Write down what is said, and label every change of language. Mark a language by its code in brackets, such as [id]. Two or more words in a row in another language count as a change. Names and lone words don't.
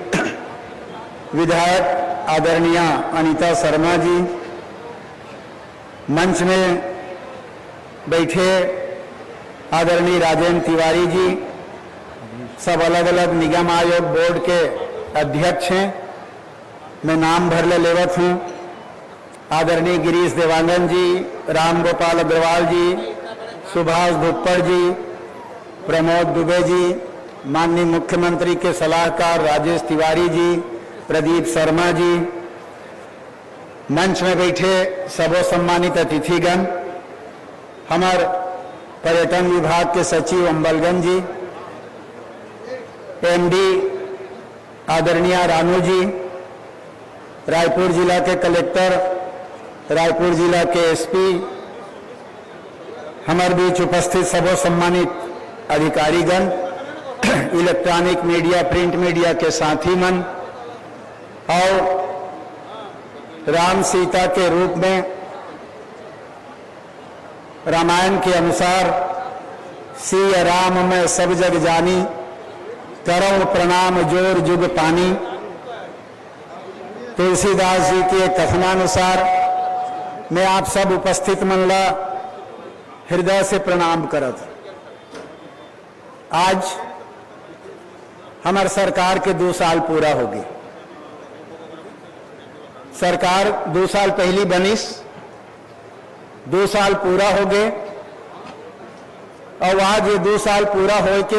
[hne] विधायक आदरणीय अनीता शर्मा जी, मंच में बैठे आदरणीय राजेंद्र तिवारी जी, सब अलग अलग निगम आयोग बोर्ड के अध्यक्ष हैं, मैं नाम भर लेवत हूँ। आदरणीय गिरीश देवांगन जी, राम गोपाल अग्रवाल जी, सुभाष भुप्पड़ जी, प्रमोद दुबे जी, माननीय मुख्यमंत्री के सलाहकार राजेश तिवारी जी, प्रदीप शर्मा जी, मंच में बैठे सबो सम्मानित अतिथिगण, हमार पर्यटन विभाग के सचिव अंबलगंज जी, एमडी आदरणीय रानू जी, रायपुर जिला के कलेक्टर, रायपुर जिला के एसपी, हमारे बीच उपस्थित सबो सम्मानित अधिकारीगण, [en] electronic media print media [hne] के साथी मन और राम सीता के रूप में रामायण के अनुसार [awa] सिय राम में सब जग जानी, करऊं प्रणाम जोर जुग पानी, [hne] तुलसीदास जी के कथनानुसार मैं आप सब उपस्थित मनला हृदय से प्रणाम करत। आज हमार सरकार के 2 साल पूरा हो गए। सरकार 2 साल पहली बनिस, 2 साल पूरा हो गए और आज ये 2 साल पूरा